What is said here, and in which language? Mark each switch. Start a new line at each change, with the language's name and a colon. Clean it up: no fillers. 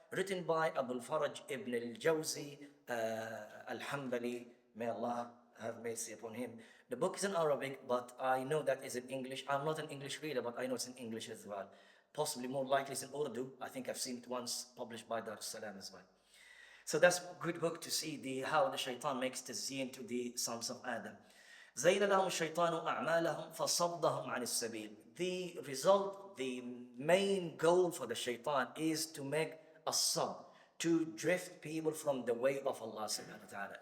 English: Written by Abu al-Faraj ibn al-Jawzi al-Hanbali, may Allah have mercy upon him. The book is in Arabic, but I know that is in English. I'm not an English reader, but I know it's in English as well. Possibly more likely it's in Urdu. I think I've seen it once published by Dar es Salaam as well. So that's a good book to see how the shaitan makes tazyin to the sons of Adam.
Arabic: زين لهم الشيطان أعمالهم فصدهم عن السبيل.
English: The result, the main goal for the shaitan is to make a sad, to drift people from the way of Allah subhanahu wa ta'ala.